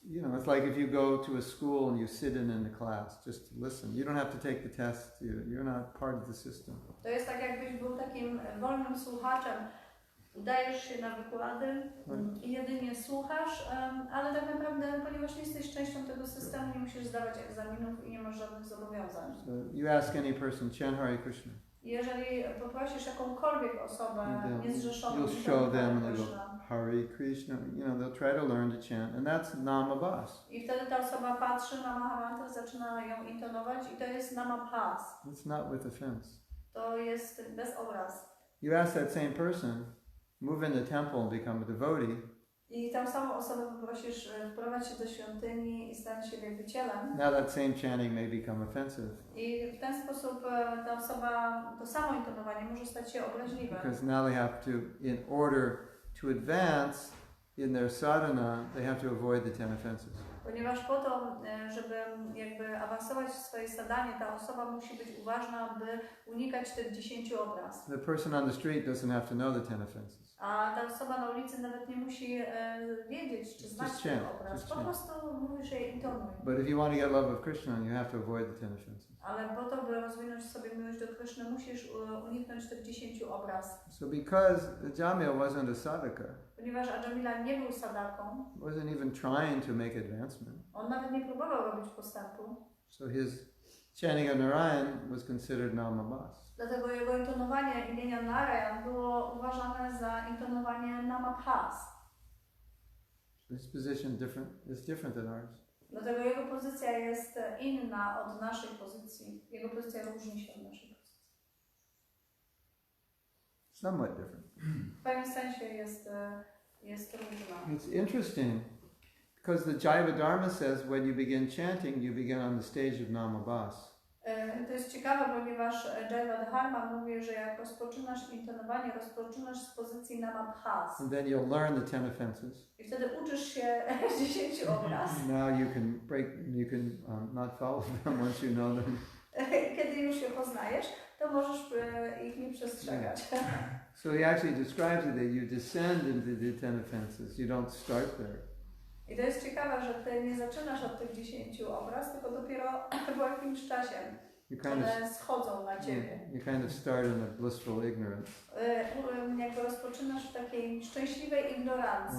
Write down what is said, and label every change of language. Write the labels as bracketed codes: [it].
[en] You know, it's like if you go to a school and you sit in the class, just to listen. You don't have to take the test. You're not part of the system. [pl] To jest tak, jakbyś był takim wolnym słuchaczem. Udajesz się na wykłady i jedynie słuchasz, ale tak naprawdę, ponieważ nie jesteś częścią tego systemu, nie musisz zdawać egzaminów i nie masz żadnych zobowiązań. [en] So you ask any person, chant Hare Krishna. [pl] Jeżeli poprosisz jakąkolwiek osobę niezrzeszoną, [en] you'll show them and they go Hare Krishna. You know, they'll try to learn to chant, and that's namabhas. [pl] I wtedy ta osoba patrzy na Mahamantrę, zaczyna ją intonować i to jest namabhas. [en] It's not with offense. [pl] To jest bez obraz. [en] You ask that same person, move in the temple and become a devotee. [pl] I tą samą osobę poprosisz, wprowadź się do świątyni i stać się wielbicielem. [en] Now that same chanting may become offensive. [pl] I w ten sposób ta osoba, to samo intonowanie może stać się obraźliwe. [en] Because now they have to, in order to advance in their sadhana, they have to avoid the 10 offenses. [pl] Ponieważ po to, żeby jakby awansować w swojej sadanie, ta osoba musi być uważna, by unikać tych 10 obraz. [en] The person on the street doesn't have to know the 10 offenses. [pl] A ta osoba na ulicy nawet nie musi wiedzieć, czy znać ten obraz. Po prostu mówisz jej intonuj. [en] But if you want to get love of Krishna, you have to avoid the 10 offenses. [pl] Ale po to, by rozwinąć sobie miłość do Kryszny, musisz uniknąć tych 10 obraz. [en] So because Jamil wasn't a sadhaka, [pl] Ponieważ Ajamila nie był sadaką, [en] wasn't even trying to make advancement. [pl] on nawet nie próbował robić postępu. [en] So his chanting of Narayan was considered namabhas. [pl] Dlatego jego intonowanie imienia Narayan było uważane za intonowanie namabhas. [en] His position is different than ours. [pl] Dlatego jego pozycja jest inna od naszej pozycji. Jego pozycja różni się od naszej pozycji. [en] Somewhat different. [pl] W pewnym sensie jest różna. [en] It's interesting because the Jaiva Dharma says when you begin chanting, you begin on the stage of namabhas. [pl] To jest ciekawe, ponieważ Jaiva Dharma mówi, że jak rozpoczynasz intonowanie, rozpoczynasz z pozycji namabhas. [en] And then you'll learn the 10 offenses. [pl] I wtedy uczysz się 10 obraz. [en] Now you can not follow them once you know them. [pl] Kiedy już je poznajesz, to możesz ich nie przestrzegać. [en] So he actually describes it that you descend into the 10 offenses. You don't start there. [pl] I to jest ciekawe, że ty nie zaczynasz od tych 10 obraz, tylko dopiero po jakimś czasie one schodzą na ciebie. [en] you kind of start in a blissful ignorance. [pl] Jakby rozpoczynasz w takiej szczęśliwej ignorancji.